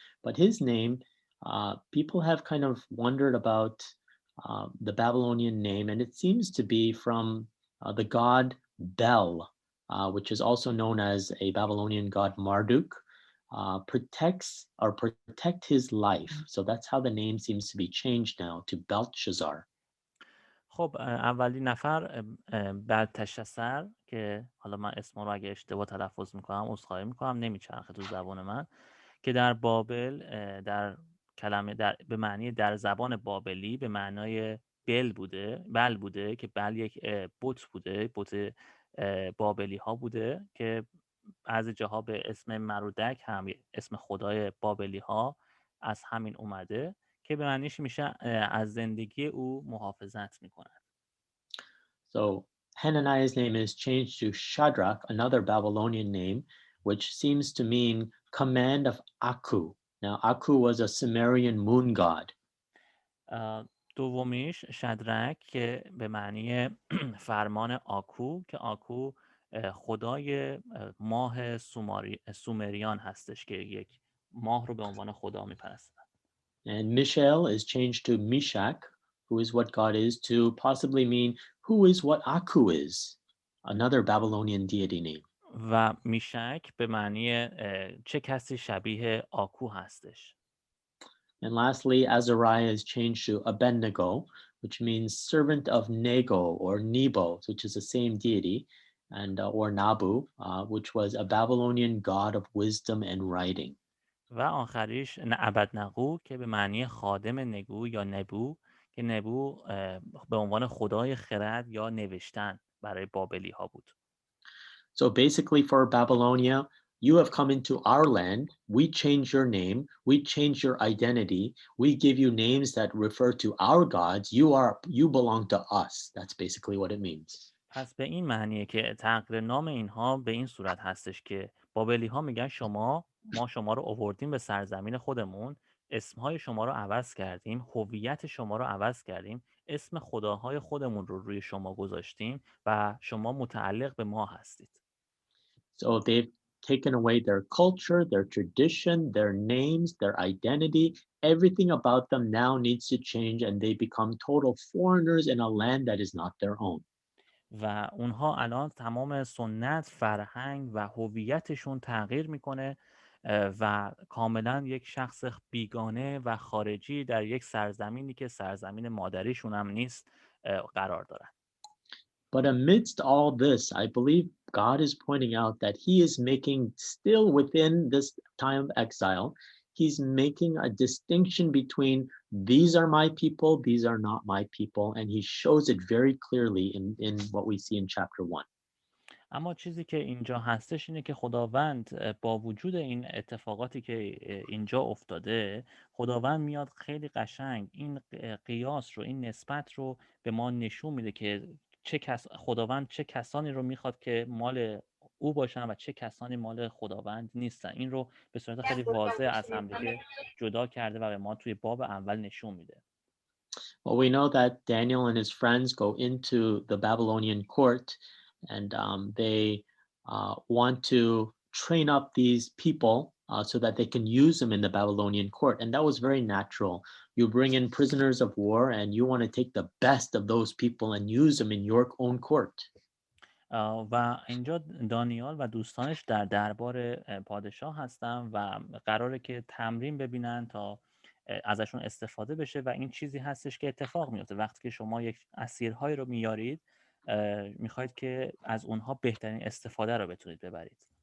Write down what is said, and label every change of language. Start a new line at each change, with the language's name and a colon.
English: But his name, people have kind of wondered about the Babylonian name, and it seems to be from the god Bel, which is also known as a Babylonian god Marduk, protects or protect his life. So that's how the name seems to be changed now to Belteshazzar.
Persian: خب اولین نفر بلتشسر که حالا من اسم رو اگه اشتباه تلفظ میکنم عذرخواهی میکنم، نمیچرخه تو زبان من، که در بابل در کلمه به معنی در زبان بابلی به معنای بل بوده که بل یک بت بوده، بت بابلی ها بوده که بعضی جاها به اسم مرودک هم اسم خدای بابلی ها از همین اومده که به معنیش میشه از زندگی او محافظت میکنه.
English: So Hananiah's name is changed to Shadrach, another Babylonian name, which seems to mean command of Aku. Now, Aku was a Sumerian moon god.
Persian: دومیش شدرک که به معنی فرمان آکو که آکو خدای ماه سومریان هستش که یک ماه رو به عنوان خدا میپرستن.
English: And Mishael is changed to Meshach, who is what God is, to possibly mean who is what Aku is, another Babylonian deity name.
Persian: و میشک به معنی چه کسی شبیه آکو هستش.
English: And lastly, Azariah is changed to Abednego, which means servant of Nego or Nebo, which is the same deity, and or Nabu, which was a Babylonian god of wisdom and writing.
Persian: و آخریش ابدنغو که به معنی خادم نگو یا نبو که نبو به عنوان خدای خرد یا نوشتن برای بابلی ها بود.
English: So basically for Babylonia, you have come into our land, we change your name, we change your identity, we give you names that refer to our gods, you belong to us. That's basically what it means.
Persian: پس به این معنیه که تغییر نام اینها به این صورت هستش که بابلی ها میگن ما شما رو آوردیم به سرزمین خودمون، اسمهای شما رو عوض کردیم، هویت شما رو عوض کردیم، اسم خداهای خودمون رو روی شما گذاشتیم و شما متعلق به ما هستید.
English: So they've taken away their culture, their tradition, their names, their identity. Everything about them now needs to change, and they become total foreigners in a land that is not their own.
Persian: و اونها الان تمام سنت، فرهنگ و هویتشون تغییر میکنه و کاملا یک شخص بیگانه و خارجی در یک سرزمینی که سرزمین مادریشون هم نیست قرار دارن.
English: But amidst all this, I believe God is pointing out that He is making still within this time of exile, he's making a distinction between these are my people, these are not my people, and he shows it very clearly in what we see in chapter 1.
Persian: اما چیزی که اینجا هستش اینه که خداوند با وجود این اتفاقاتی که اینجا افتاده، خداوند میاد خیلی قشنگ این قیاس رو، این نسبت رو به ما نشون میده که خداوند چه کسانی رو میخواد که مال او باشن و چه کسانی مال خداوند نیستن. این رو به صورت خیلی واضح از همدیگه جدا کرده و به ما توی باب اول نشون میده.
English: Well, we know that Daniel and his friends go into the Babylonian court, and they want to train up these people so that they can use them in the Babylonian court. And that was very natural. You bring in prisoners of war, and you want to take the best of those people and use them in your own court.
Persian: و اینجا دانیال و دوستانش در دربار پادشاه هستن و قراره که تمرین ببینن تا ازشون استفاده بشه و این چیزی هستش که اتفاق میفته وقتی که شما یک اسیرهایی رو میارید، میخواید که از اونها بهترین استفاده رو بتونید ببرید.